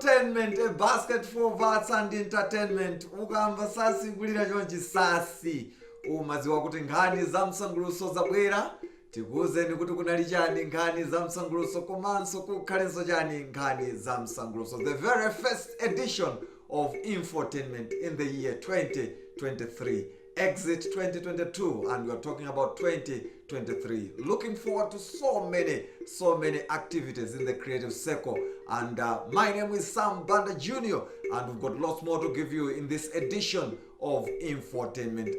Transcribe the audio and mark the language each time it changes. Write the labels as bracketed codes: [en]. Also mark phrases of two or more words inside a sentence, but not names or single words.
[en] Infotainment, a basket for arts and entertainment. [ny] Ukamba sasi kulira chonchi sasi. Umaziwa kuti nkhani za msanguluso zabwera. Tikuzeni kuti kunali chani nkhani za msanguluso komanso kukhalenso chani nkhani za msanguluso. [en] The very first edition of Infotainment in the year 2023. Exit 2022, and we are talking about 2023. Looking forward to so many activities in the creative circle. And my name is Sam Banda Jr. and we've got lots more to give you in this edition of Infotainment.